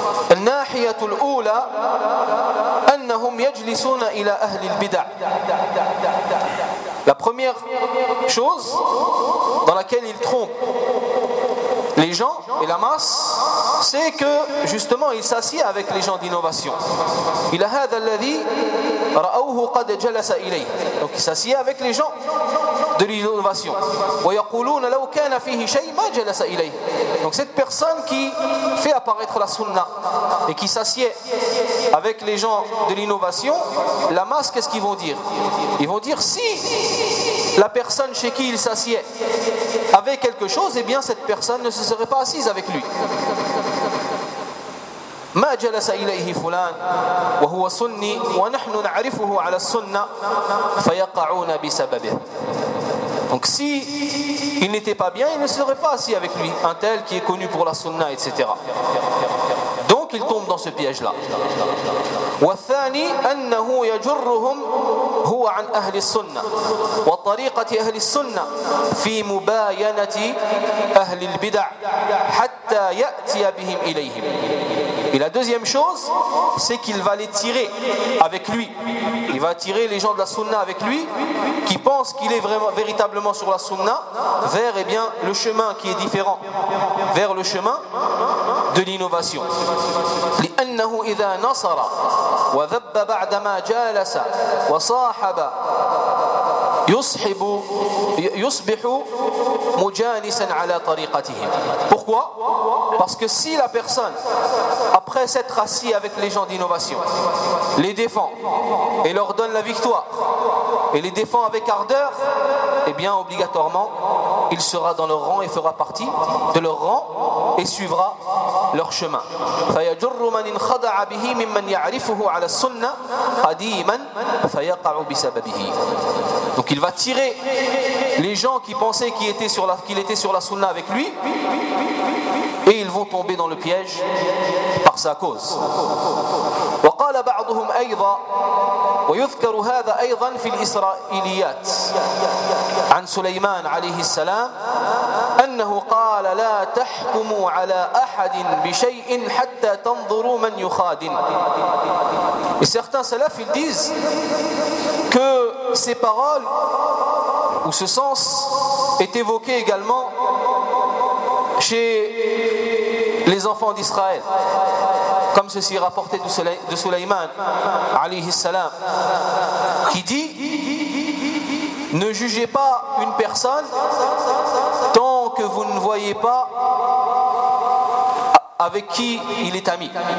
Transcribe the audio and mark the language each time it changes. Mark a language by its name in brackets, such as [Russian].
[Arabic] الناحية الأولى أنهم يجلسون إلى أهل البدع. [French] La première chose dans laquelle ils trompent les gens et la masse, c'est que justement il s'assied avec les gens d'innovation. Il a [Arabic] هذا الذي رأوه قد جلس إليه. [French] Donc il s'assied avec les gens de l'innovation. [Arabic] ويقولون لو كان فيه شيء ما جلس إليه. [French] Donc cette personne qui fait apparaître la sunna et qui s'assied avec les gens de l'innovation, la masse, qu'est-ce qu'ils vont dire? Ils vont dire: si la personne chez qui il s'assied avait quelque chose, eh bien cette personne ne se serait pas assise avec lui. [Arabic] ما جلس إليه فلان وهو سني ونحن نعرفه على السنة فيقعون بسببه. [French] Donc si il n'était pas bien, il ne serait pas assis avec lui, un tel qui est connu pour la sunna, etc. Donc il tombe dans ce piège là. [Arabic] والثاني أنه يجرهم هو عن أهل السنة وطريقة أهل السنة في مباينة أهل البدع حتى يأتي بهم إليهم. [French] Et la deuxième chose, c'est qu'il va les tirer avec lui. Il va tirer les gens de la sunna avec lui, qui pensent qu'il est vraiment, véritablement sur la sunna, vers eh bien, le chemin qui est différent, vers le chemin de l'innovation. [Arabic] لأنه إذا نصر وذب بعدما جالس وصاحب yusbihu mujanisan ala tariqatihim. [French] Pourquoi? Parce que si la personne, après s'être assis avec les gens d'innovation, les défend et leur donne la victoire et les défend avec ardeur, eh bien obligatoirement il sera dans leur rang et fera partie de leur rang et suivra leur chemin. [Arabic] فَيَجُرُّ مَنْ خَضَعَ بِهِ مِمَّنْ يَعْرِفُهُ عَلَى السُنَّةِ قَدِيمًا فَيَقَعُ بِسَبَبِهِ. [French] Donc il va tirer les gens qui pensaient qu'il était sur la sunna avec lui, et ils vont tomber dans le piège par sa cause. [Arabic] وقال بعضهم ايضا ويذكر هذا ايضا في الاسرائيليات عن سليمان عليه السلام انه قال لا تحكموا على احد بشيء حتى تنظروا من يخادن. [French] Et certains salaf ils disent que ces paroles ou ce sens est évoqué également chez les enfants d'Israël, comme ceci est rapporté de Sulayman alayhi salam, qui dit: ne jugez pas une personne tant que vous ne voyez pas avec qui il est ami.